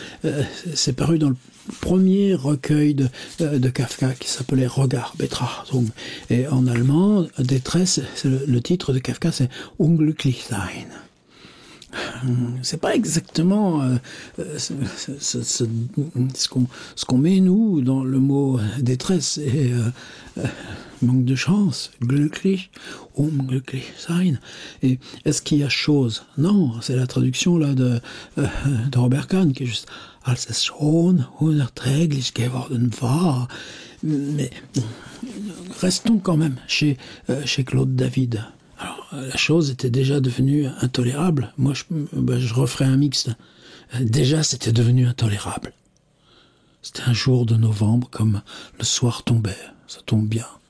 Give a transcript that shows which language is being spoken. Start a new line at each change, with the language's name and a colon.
French: Alors, c'est paru dans le premier recueil de Kafka qui s'appelait Regard, Betrachtung. Et en allemand, détresse, le titre de Kafka, c'est
German: Unglücklich sein.
French: C'est pas exactement ce qu'on met, nous, dans le mot détresse. Et manque de chance,
German: glücklich, unglücklich sein.
French: Et est-ce qu'il y a chose? Non, c'est la traduction là de Robert Kahn qui est juste
German: als es schon unerträglich geworden war.
French: Mais restons quand même chez Claude David. Alors, la chose était déjà devenue intolérable. Moi, je referais un mixte. Déjà, c'était devenu intolérable. C'était un jour de novembre, comme le soir tombait. Ça tombe bien.